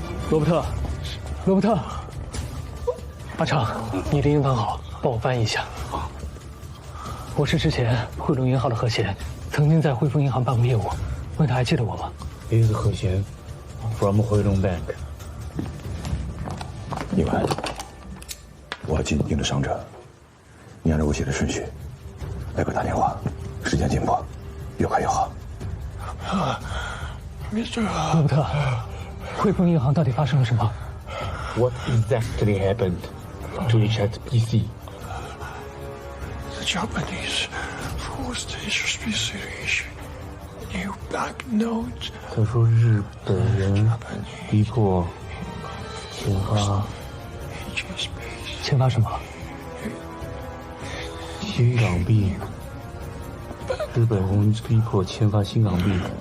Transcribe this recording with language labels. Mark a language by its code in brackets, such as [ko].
[zh] 罗伯特，罗伯特，阿昌，你的英文好，帮我翻译一下。我是之前汇丰银行的何贤，曾经在汇丰银行办过业务，问他还记得我吗？ [en] Is 何贤 from 汇丰 Bank。 [zh] 另外，我要紧盯着伤者，你按照我写的顺序来给我打电话，时间紧迫，越快越好。罗伯特。汇丰银行到底发生了什么 [en] ？What exactly happened to HSBC? The Japanese forced HSBC to issue new banknotes. [zh] 他说日本人逼迫签发什么？新港币。日本人逼迫签发新港币。